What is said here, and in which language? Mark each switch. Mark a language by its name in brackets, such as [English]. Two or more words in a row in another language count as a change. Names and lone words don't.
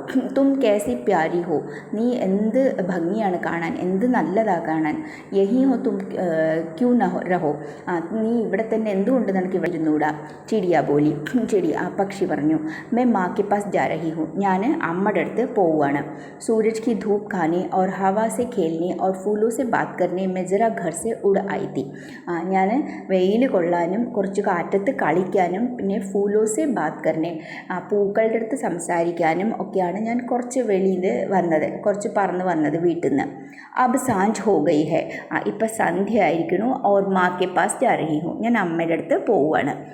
[Hindi] तुम कैसी प्यारी हो, [Malayalam] നീ എന്ത് ഭംഗിയാണ് കാണാൻ, എന്ത് നല്ലതാണ് കാണാൻ. [Hindi] यही हो तुम क्यूँ रहो. [Malayalam] നീ ഇവിടെ തന്നെ എന്തുകൊണ്ട് നിനക്ക് ഇവിടെ ഇരുന്നൂടാ. [Hindi] चिड़िया बोली. [Malayalam] പക്ഷി പറഞ്ഞു, [Hindi] मैं माँ के पास जा रही हूँ. [Malayalam] ഞാൻ അമ്മയുടെ അടുത്ത് പോവുകയാണ്. [Hindi] सूरज की धूप खाने और हवा से खेलने और फूलों से बात करने में ज़रा घर से उड़ आई थी. [Malayalam] ഞാൻ വെയിൽ കൊള്ളാനും കുറച്ച് കാറ്റത്ത് കളിക്കാനും പിന്നെ [Hindi] फूलों से बात करने, [Malayalam] പൂക്കളുടെ അടുത്ത് സംസാരിക്കാനും ഒക്കെയാണ് ഞാൻ കുറച്ച് വെളിയിൽ വന്നത്, കുറച്ച് പറന്ന് വന്നത് വീട്ടിൽ നിന്ന്. [Hindi] अब सांझ हो गई है. [Malayalam] ഇപ്പം സന്ധ്യ ആയിരിക്കണു. [Hindi] और माँ के पास जा रही हूँ. [Malayalam] ഞാൻ അമ്മയുടെ അടുത്ത് പോവുകയാണ്.